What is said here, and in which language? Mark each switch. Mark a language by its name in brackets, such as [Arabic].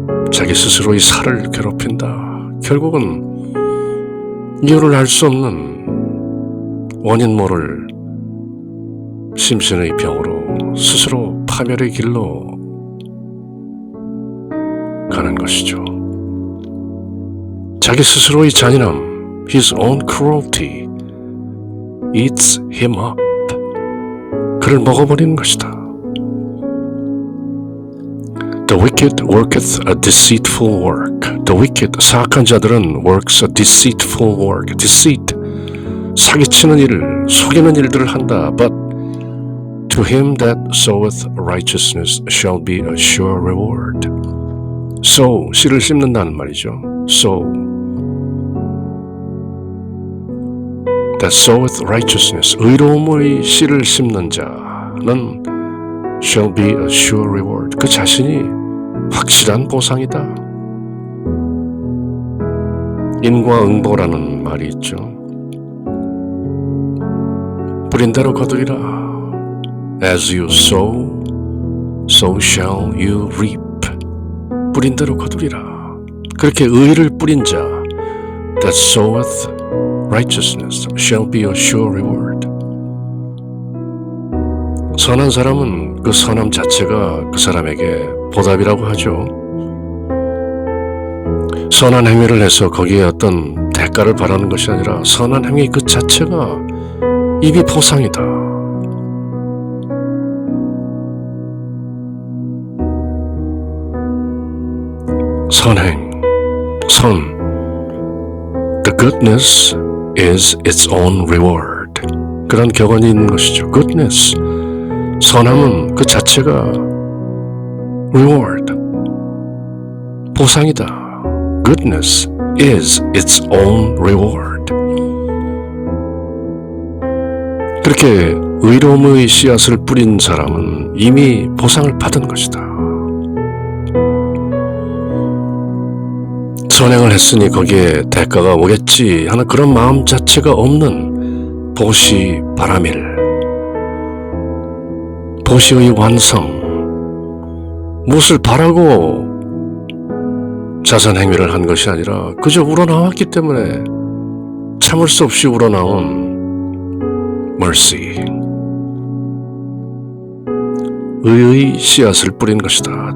[Korean] 자기 스스로의 살을 괴롭힌다. 결국은 이유를 알 수 없는 원인 모를 심신의 병으로 스스로 파멸의 길로 가는 것이죠. 자기 스스로의 잔인함, [English] his own cruelty, eats him up. [Korean] 그를 먹어버리는 것이다. [English] The wicked worketh a deceitful work. The wicked, [Korean] 사악한 자들은 [English] works a deceitful work. [Korean] deceit, 사기치는 일을, 속이는 일들을 한다. [English] But to him that soweth righteousness shall be a sure reward. [Korean] sow, 씨를 씹는다는 말이죠. [English] sow, that soweth righteousness, [Korean] 의로움의 씨를 씹는 자는 [English] shall be a sure reward. [Korean] 그 자신이 확실한 보상이다. 인과응보라는 말이 있죠. 뿌린 대로 거두리라. [English] As you sow, so shall you reap. [Korean] 뿌린 대로 거두리라. 그렇게 의를 뿌린 자, [English] that soweth righteousness shall be a sure reward. [Korean] 선한 사람은 그 선함 자체가 그 사람에게 보답이라고 하죠. 선한 행위를 해서 거기에 어떤 대가를 바라는 것이 아니라 선한 행위 그 자체가 이미 보상이다. 선행, 선, [English] the goodness is its own reward. [Korean] 그런 격언이 있는 것이죠. goodness, 선함은 그 자체가 reward, 보상이다. [English] goodness is its own reward. [Korean] 그렇게 의로움의 씨앗을 뿌린 사람은 이미 보상을 받은 것이다. 선행을 했으니 거기에 대가가 오겠지 하는 그런 마음 자체가 없는 보시 바라밀, 보시의 완성, 무엇을 바라고 자선 행위를 한 것이 아니라 그저 우러나왔기 때문에 참을 수 없이 우러나온 mercy, 의의 씨앗을 뿌린 것이다.